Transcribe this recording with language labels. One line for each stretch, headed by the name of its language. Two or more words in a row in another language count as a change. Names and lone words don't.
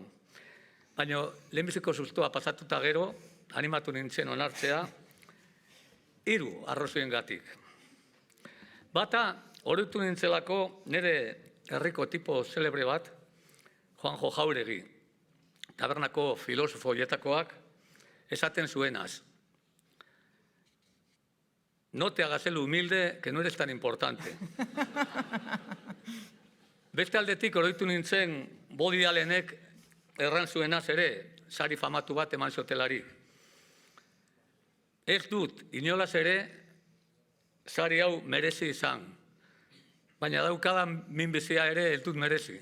Basque: Baina lehenbiziko sustoa pasatuta gero, animatu nintzen onartzea, 3 arrazoiengatik. Bata, oroitu nintzelako nire herriko
Spanish: tipo celebre
Basque: bat, Juanjo Jauregi, tabernako filosofo hietakoak, esaten zuenaz.
Spanish: No te hagas el humilde, que no eres tan importante.
Basque: Beste aldetik oroitu nintzen Woody Allenek erran zuenaz ere, sari famatu bat eman zotelarik. Ez dut, inolaz ere, sari hau merezi izan. Baina daukadan minbizia ere ez dut merezi.